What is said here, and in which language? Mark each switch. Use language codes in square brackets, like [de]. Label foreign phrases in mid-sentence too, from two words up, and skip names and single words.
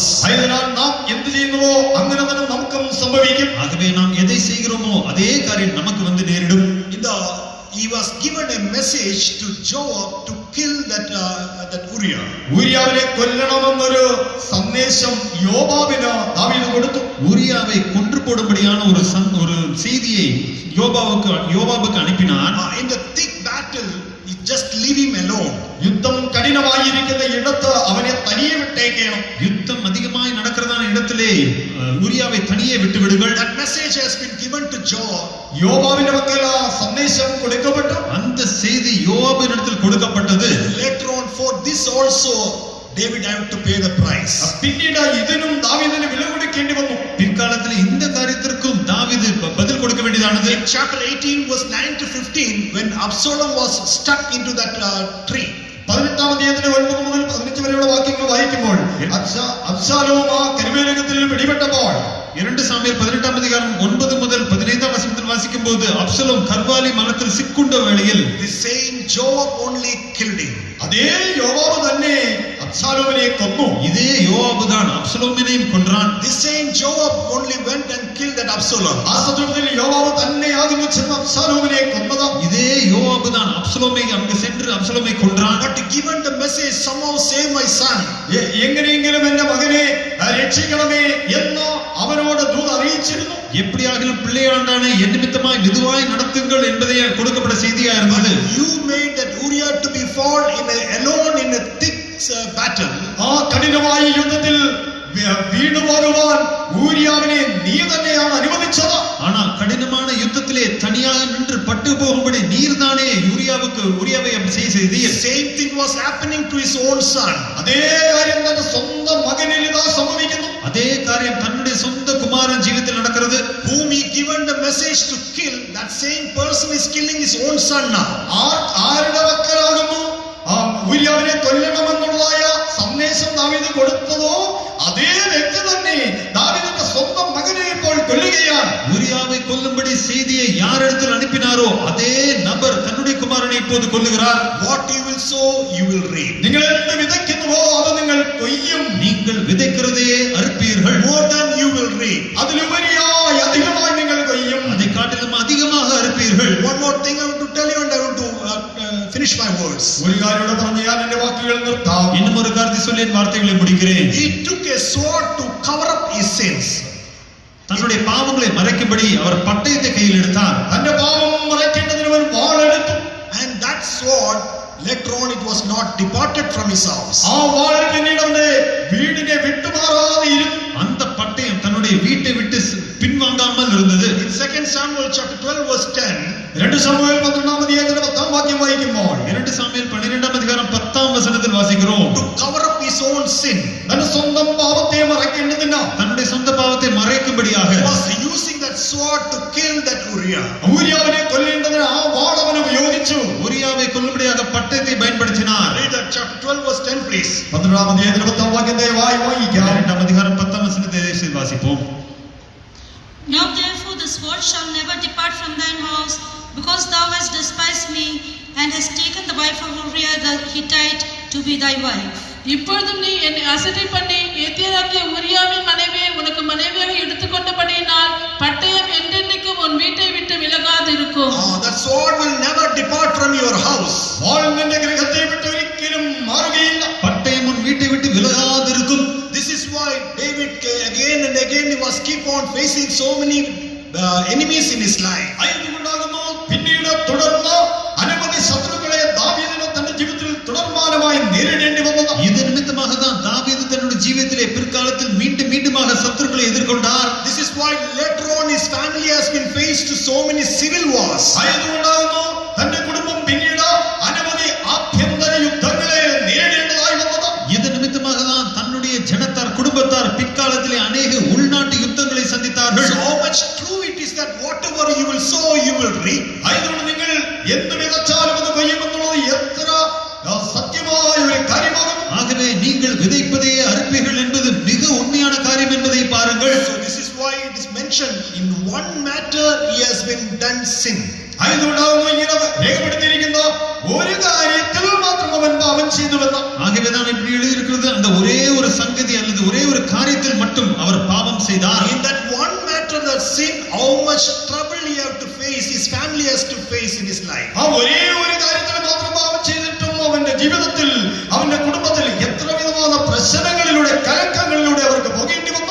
[ml] അതിനാൽ നാം എന്ത് ചെയ്യുന്നുവോ അങ്ങനെ തന്നെ നമുക്കും സംഭവിക്കും. [ta] ஆகவே நாம் எதை செய்கிறோமோ அதே காரியம் நமக்கு வந்து நேரிடும். [en] He was given a message to Joab to kill that Uriah. [ml] ഊരിയാവിനെ കൊല്ലണമെന്നൊരു സന്ദേശം യോബാബിന് ദാവീദ് കൊടുത്തു. [ta] ஊரியாவை கொன்று போடும்படியான ஒரு செய்தியை யோபாபுக்கு அனுப்பினார். [en] In the thick battle, he just leave him alone. [ml] യുദ്ധം കഠിനമായിരിക്കുന്ന ഇടത്ത് അവനെ തനിയെ വിട്ടേക്കണം. [ta] யுத்தம் அதிகமாய் நடக்கிறதான இடத்திலே ஊரியாவை தனியே விட்டு விடுங்கள். [en] That message has been given to Joab. [ml] യോബാബിന്റെ പക്കൽ ആ സന്ദേശം കൊടുക്കപ്പെട്ടു. [ta] அந்த செய்தி யோவாபினிடத்தில் கொடுக்கப்பட்டது. [en] Later on, for this also David had to pay the price. [ml] പിന്നീട് ഇതിനും ദാവീദിന് വില കൊടുക്കേണ്ടി വന്നു. [ta] பிற்காலத்தில் இந்த காரியத்திற்கும் தாவீது பதில் கொடுக்க வேண்டியதானது. [en] In chapter 18 verse 9 to 15, when Absalom was stuck into that tree. [ml] 18-ാം അധ്യായത്തിന്റെ 9 മുതൽ 15 വരെയുള്ള വാക്യങ്ങൾ വായിക്കുമ്പോൾ അബ്ശാലോം ആ കരുവേലകത്തിൽ പിടിപെട്ടപ്പോൾ [ta] 2 சாமுவேல் 18ஆம் அதிகாரம் 9 முதல் 15ஆம் வசனத்தில் வாசிக்கும்போது அப்சலோம் கர்வாலி மரத்தில் சிக்குண்ட வேளையில் [en] The same Joab only killed him. [ml] അതേ യോവാബ് തന്നെ അബ്ശാലോമിനെ കൊന്നു. [ta] இதே யோவாபு தான் அப்சலோமினையும் கொன்றான். [en] The same Joab only went and killed that Absalom. [ml] ആ സന്ദർഭത്തിൽ യോവാബ് തന്നെയാകുന്നു ചെന്ന് അബ്ശാലോമിനെ കൊന്നത്. [ta] இதே யோவாபு தான் அப்சலோமை அங்கு சென்று அப்சலோமை கொன்றான். [en] But given the message, somehow save my son. [ml] എങ്ങനെയെങ്കിലും എന്റെ മകനെ രക്ഷിക്കണമേ എന്ന് അവനോട് ദൂത് അറിയിച്ചിരുന്നു. [ta] எப்படியாகிலும் பிள்ளையாண்டானை என் நிமித்தமாய் மெதுவாய் நடத்துங்கள் என்பதே கொடுக்கப்பட்ட செய்தியா இருந்தது. [en] You made that Uriah to be fall alone in a thick battle. [ml] ആ കഠിനമായ യുദ്ധത്തിൽ വീണുപോകുവാൻ ഊരിയാവിനെ നീ തന്നെയാണ് അനുവദിച്ചത്. [ta] ஆனால் கடினமான யுத்தத்திலே தனியாக நின்று பட்டு போகும்படி நீர்தானே ஊரியாவை அப்படி செய்தீர். [en] Same thing was happening to his own son. [ml] അതേ കാര്യം തന്റെ സ്വന്തം മകനിൽ ഇതാ സംഭവിക്കുന്നു. [ta] அதே காரியம் தன்னுடைய சொந்த குமாரன் ஜீவிதத்தில் நடக்கிறது. [en] Whom he given the message to kill, that same person is killing his own son now. [ml] ആരുടെ വക്കലാകുന്നു ഊരിയാവിനെ കൊല്ലണമെന്നുള്ളതായ സന്ദേശം ദാവീദ് കൊടുത്തതോ അതേ വ്യക്തി തന്നെ ദാവീദിന്റെ സ്വന്തം മകനെ ഇപ്പോൾ കൊല്ലുകയാണ്. [ta] ஊரியாவை கொல்லும்படி செய்தியை யாரிடத்தில் அனுப்பினாரோ அதே நபர் தன்னுடைய குமாரனை இப்போது கொல்லுகிறார். [en] What you will sow, you will reap. [ml] നിങ്ങൾ എന്ത് വിതയ്ക്കുന്നുവോ അത് നിങ്ങൾ കൊയ്യും. [ta] நீங்கள் விதைக்கிறதே அறுப்பீர்கள். [en] More than you will reap. [ml] അതിലുപരിയായി അധികമായി നിങ്ങൾ കൊയ്യും. [ta] அதை காட்டிலும் அதிகமாக அறுப்பீர்கள். [en] One more thing I want to tell you, and I want to finish my words. [ml] ഒരു കാര്യം പറഞ്ഞ് ഞാൻ എന്റെ വാക്കുകൾ നിർത്താം. [ta] இன்னும் ஒரு காரியத்தை சொல்லி என் வார்த்தைகளை முடிக்கிறேன். [en] He took a sword to cover up his sins. [ta] தன்னுடைய பாவங்களை மறைக்கும்படி அவர் பட்டயத்தை கையில் எடுத்தார். [ml] തന്റെ പാപം മറയ്ക്കേണ്ടതിന് അവൻ വാളെടുത്തു. [en] And that sword, later on, it was not departed from his house. [ml] ആ വാൾ പിന്നീട് അവന്റെ വീടിനെ വിട്ടുമാറാതെ ഇരുന്നു. [ta] அந்த பட்டயம் தன்னுடைய வீட்டை விட்டு பின்வாங்காமல் இருந்தது. [en] In 2 Samuel chapter 12 verse 10, [ml] 2 ശമൂവേൽ 12-ാം അധ്യായത്തിന്റെ 10-ാം വാക്യം വായിക്കുമ്പോൾ [ta] 2 சாமுவேல் 12ஆம் அதிகாரம் 10ஆம் வசனத்தில் வாசிக்கிறோம். [en] to cover up his own sin, [ml] തന്റെ സ്വന്തം പാപത്തെ മറയ്ക്കേണ്ടതിന് [ta] தன்னுடைய சொந்த பாவத்தை மறைக்கும்படியாக [en] was using that sword to kill that Uriah. [ml] ഊരിയാവിനെ കൊല്ലേണ്ടതിന് ആ വാൾ അവൻ ഉപയോഗിച്ചു. [ta] ஊரியாவை கொல்லும்படியாக பட்டயத்தை பயன்படுத்தினார். [en] Read that chapter 12 verse 10 please. [ml] 12-ാം അധ്യായത്തിന്റെ 10-ാം വാക്യം ദയവായി വായിക്കാം. [ta] 2ஆம் அதிகாரம் 10ஆம் வசனத்தை வாசிப்போம். [en] Now therefore the sword shall never depart from thine house, because thou hast despised me, and hast taken the wife of Uriah the Hittite to be thy wife. [ta] இப்பொழுதும் நீ என்னை அசட்டை பண்ணி ஏத்தியராகிய உரியாவின் மனைவியை உனக்கு மனைவியாக எடுத்துக்கொண்டபடியினால் பட்டயம் என்றென்றைக்கும் உன் வீட்டை விட்டு விலகாது இருக்கும். [en] That sword will never depart from your house. [ml] നിന്റെ ഗൃഹത്തെ വിട്ട് ഒരിക്കലും മാറുകയില്ല. [ta] பட்டயம் உன் வீட்டை விட்டு விலகாது இருக்கும். [en] This is why David again and again he was keep on facing so many enemies in his life. [ml] ആയതുകൊണ്ടാകുന്നു പിന്നീട് തുടർന്ന് അനവധി ശത്രുക്കളെ ദാവീദിന് തന്റെ ജീവിതത്തിൽ തുടർമാനമായി നേരിടേണ്ടി വന്നത്. [ta] இது நிமித்தமாக தான் தாவீது தன்னுடைய ஜீவிதத்திலே பிற்காலத்தில் மீண்டும் மீண்டுமாக சத்துருக்களை எதிர்கொண்டார். [en] This is why later on his family has been faced to so many civil wars. [ml] ആയതുകൊണ്ടാകുന്നു തന്റെ കുടുംബം പിന്നീട് അനവധി ആഭ്യന്തര യുദ്ധങ്ങളെ നേരിടേണ്ടതായി വന്നത്. [ta] இது நிமித்தமாக தான் தன்னுடைய ஜனத்தார் குடும்பத்தார் பிற்காலத்திலே அநேக உள்நாட்டு யுத்தங்களை சந்தித்தார்கள். [en] So how much true it is that whatever you will sow you will reap. [ml] ആയതുകൊണ്ട് നിങ്ങൾ എന്ത് വിതച്ചാലും അത് കൊയ്യുമെന്നുള്ളത് എത്ര സത്യമായ ഒരു കാര്യമാണ്. [ta] ஆகவே நீங்கள் விதைப்பதே அறுப்பீர்கள் என்பது மிக உண்மையான காரியம் என்பதை பாருங்கள். [en] So this is why it is mentioned in one matter he has been done sin. [ml] ആയതുകൊണ്ടാകുന്നു ഇങ്ങനെ രേഖപ്പെടുത്തിയിരിക്കുന്ന ഒരു കാര്യത്തിൽ മാത്രം അവൻ പാപം ചെയ്തുവെന്ന്. [ta] ஆகவேதான் இப்படி எழுதியிருக்கிறது, அந்த ஒரே ஒரு சங்கதி அல்லது ஒரே ஒரு காரியத்தில் மட்டும் அவர் பாவம் செய்தார். [en] In that one matter, that sin, how much trouble he have to face, his family has to face in his life. [ml] ആ ഒരേ ഒരു കാര്യത്തിൽ മാത്രം പാപം ചെയ്തിട്ടും അവന്റെ ജീവിതത്തിൽ അവന്റെ കുടുംബത്തിൽ എത്ര വിധமான പ്രശ്നങ്ങളിലൂടെ കലക്കങ്ങളിലൂടെ അവർക്ക് പോകേണ്ടി വന്നു.